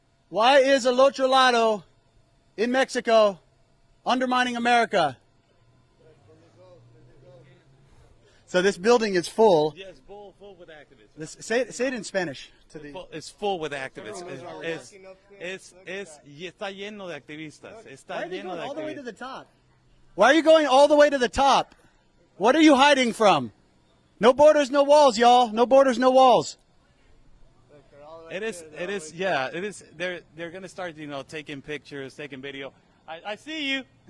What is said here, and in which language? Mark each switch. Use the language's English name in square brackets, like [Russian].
[English] Why is El Otro Lado in Mexico undermining America? So this building is full. Yes, full with activists. Say it in Spanish. It's full with activists. [Spanish] Está lleno de activistas. [English] Why are they going all the way to the top? Why are you going all the way to the top? What are you hiding from? No borders, no walls, y'all. No borders, no walls. It is. Yeah, it is. They're gonna start, taking pictures, taking video. I see you.